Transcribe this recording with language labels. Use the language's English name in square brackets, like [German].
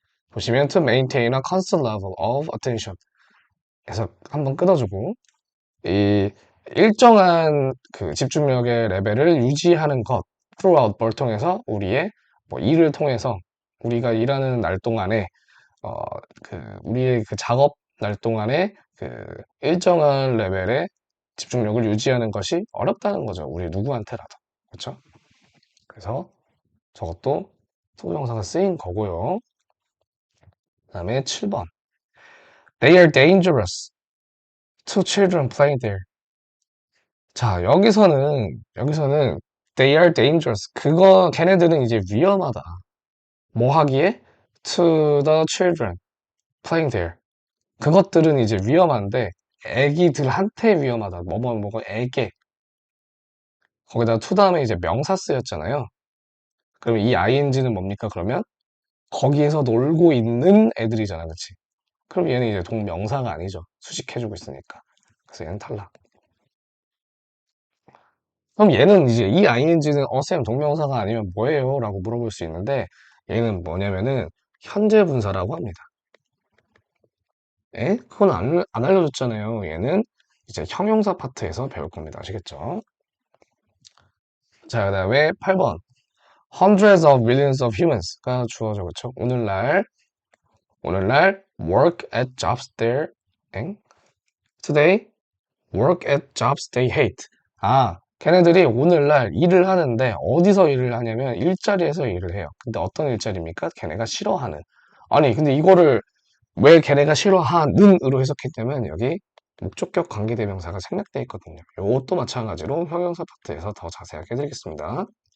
[Korean] 보시면 [English] to maintain a constant level of attention [Korean] 해서 한번 끊어주고 이 일정한 그 집중력의 레벨을 유지하는 것 throughout 뭘 통해서 우리의 뭐 일을 통해서 우리가 일하는 날 동안에 어, 우리의 그 작업 날 동안에 그 일정한 레벨의 집중력을 유지하는 것이 어렵다는 거죠. 우리 누구한테라도. 그쵸? 그래서 저것도 투부정사가 쓰인 거고요. 그 다음에 7번. [English] They are dangerous to children playing there. [Korean] 자, 여기서는 [English] they are dangerous. [Korean] 걔네들은 이제 위험하다. 뭐 하기에? [English] To the children playing there. [Korean] 그것들은 이제 위험한데, 애기들한테 위험하다. 뭐가 애게. 거기다가 to 다음에 이제 명사 쓰였잖아요. 그럼 이 ing는 뭡니까, 그러면? 거기에서 놀고 있는 애들이잖아, 그치? 그럼 얘는 이제 동명사가 아니죠. 수식해주고 있으니까. 그래서 얘는 탈락. 그럼 얘는 이제 이 ing는 쌤 동명사가 아니면 뭐예요? 라고 물어볼 수 있는데 얘는 뭐냐면은 현재 분사라고 합니다. 예? 그건 안 알려줬잖아요. 얘는 이제 형용사 파트에서 배울 겁니다. 아시겠죠? 자, 그 다음에 8번. [English] Hundreds of millions of humans가 [Korean] 주어져, 그쵸? 오늘날 [English] work at jobs there, [Korean] 엥? [English] Today, work at jobs they hate. [Korean] 아, 걔네들이 오늘날 일을 하는데 어디서 일을 하냐면 일자리에서 일을 해요. 근데 어떤 일자리입니까? 걔네가 싫어하는. 아니, 근데 이거를 왜 걔네가 싫어하는으로 해석했기 때문에 여기 목적격 관계대명사가 생략되어 있거든요. 이것도 마찬가지로 형용사 파트에서 더 자세하게 해드리겠습니다.